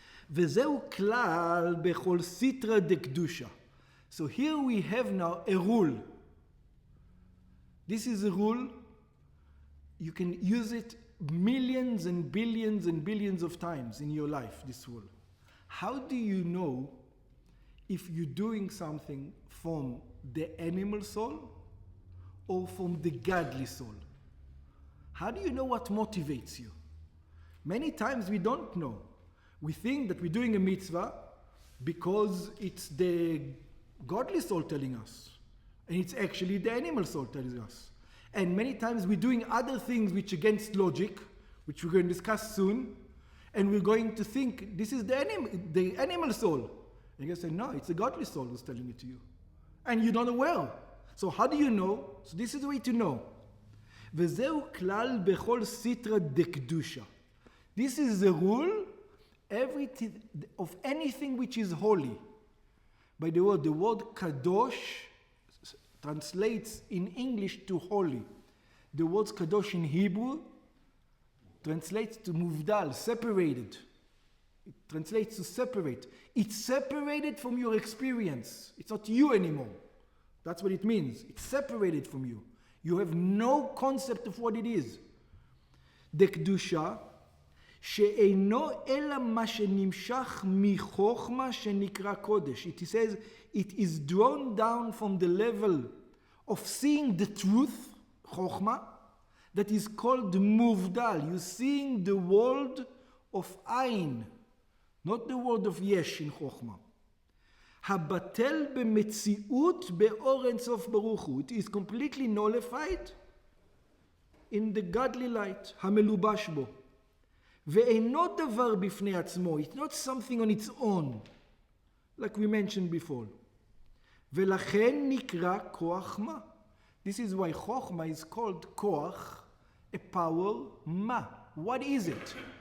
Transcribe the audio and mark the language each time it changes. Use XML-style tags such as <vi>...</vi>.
<he>וזהו כלל בכל סטרא דקדושה.</he> <en>So here we have now a rule. This is a rule. You can use it millions and billions of times in your life, this rule. How do you know if you're doing something from the animal soul or from the godly soul? How do you know what motivates you? Many times we don't know. We think that we're doing a mitzvah because it's the godly soul telling us. And it's actually the animal soul telling us. And many times we're doing other things which against logic, which we're going to discuss soon, and we're going to think this is the animal soul. And you say, no, it's the godly soul who's telling it to you. And you're not aware. So how do you know? So this is the way to know.</en> <he>וזהו כלל בכל סטרא דקדושה.</he> <en>This is the rule of anything which is holy. By the word kadosh translates in English to holy. The word kadosh in Hebrew translates to muvdal, separated. It translates to separate. It's separated from your experience. It's not you anymore. That's what it means. It's separated from you. You have no concept of what it is.</en> <he>דקדושה שאינו אלא מה שנמשך מחוכמה שנקרא קודש.</he> <en>It says it is drawn down from the level of seeing the truth, חוכמה, that is called muvdal. You're seeing the world of Ein, not the world of Yesh in חוכמה.</en> <he>הבטל במציאות באור אין סוף ברוך הוא.</he> <en>It is completely nullified in the godly light,</en> <he>המלובש בו. ואינו דבר בפני עצמו.</he> <en>It's not something on its own, like we mentioned before.</en> <he>ולכן נקרא כוח מה.</he> <en>This is why חוכמה is called כוח, a power, מה. What is it?</en>